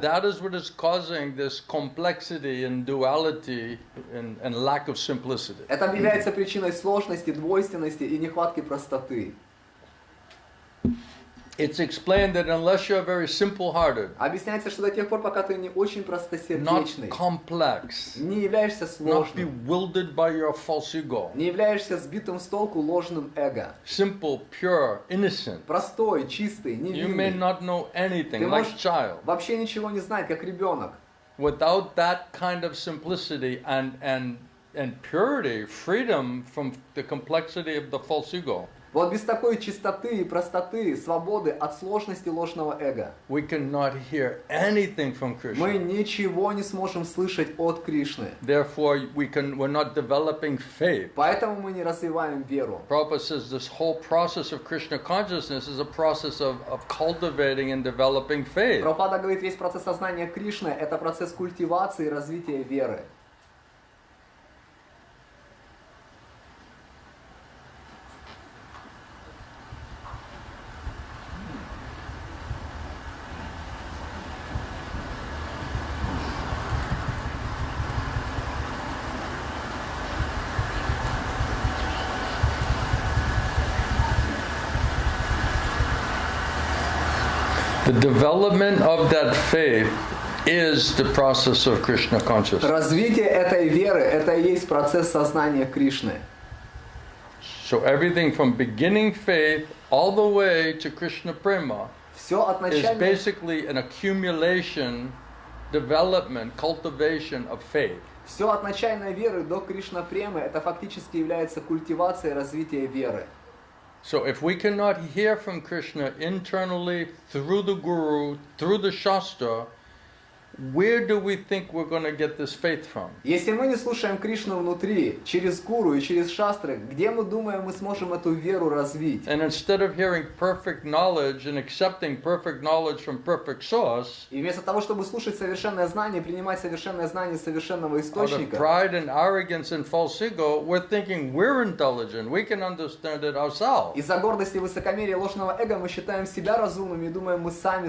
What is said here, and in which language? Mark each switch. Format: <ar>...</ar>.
<en>that is what is causing this complexity and duality and lack of simplicity.</en> <ru>Это является причиной сложности, двойственности и нехватки простоты.</ru> <en>It's explained that unless you're very simple-hearted,</en> <ru>Объясняется, что до тех пор, пока ты не очень</ru> <en>not</en> <ru>простосердечный,</ru> <en>complex,</en> <ru>не являешься</ru> <en>not</en> <ru>сложным,</ru> <en>bewildered by your false ego,</en> <ru>не являешься сбитым с толку ложным эго.</ru> <en>simple, pure, innocent,</en> <ru>Простой, чистый,</ru> <en>you may</en> <ru>невинный.</ru> <en>not know anything,</en> <ru>Ты</ru> <en>like</en> <ru>можешь</ru> <en>child.</en> <ru>вообще ничего не знать, как ребенок.</ru> <en>Without that kind of simplicity and purity, freedom from the complexity of the false ego,</en> <ru>Вот без такой чистоты и простоты, свободы от сложности ложного эго,</ru> <en>we cannot hear anything from</en> <ru>мы</ru> <en>Krishna.</en> <ru>ничего не сможем слышать от Кришны.</ru> <en>Therefore, we're not developing faith.</en> <ru>Поэтому мы не развиваем веру.</ru> <en>Prabhupada says this whole process of Krishna consciousness is a process of cultivating and developing faith.</en> <ru>Прабхупада говорит, весь процесс сознания Кришны – это процесс культивации и развития веры.</ru> <en>The development of that faith is the process of Krishna consciousness.</en> <ru>Развитие этой веры – это и есть процесс сознания Кришны.</ru> <en>So everything from beginning faith all the way to Krishna Prema</en> <ru>Все от</ru> <en>is</en> <ru>начальной,</ru> <en>basically an accumulation, development, cultivation of faith.</en> <ru>все от начальной веры до Кришна Премы – это фактически является культивацией развития веры.</ru> <en>So if we cannot hear from Krishna internally through the Guru, through the Shastra, where do we think we're going to get this faith from?</en> <ru>Если мы не слушаем Кришну внутри, через Гуру и через шастры, где мы думаем, мы сможем эту веру развить?</ru> <en>And instead of hearing perfect knowledge and accepting perfect knowledge from perfect source,</en> <ru>И вместо того, чтобы слушать совершенное знание, принимать совершенное знание совершенного</ru> <en>out of</en> <ru>источника,</ru> <en>pride and arrogance and false ego, we're thinking we're intelligent, we can understand it ourselves.</en> <ru>из-за гордости, высокомерия, ложного эго мы считаем себя разумными и думаем, мы сами</ru>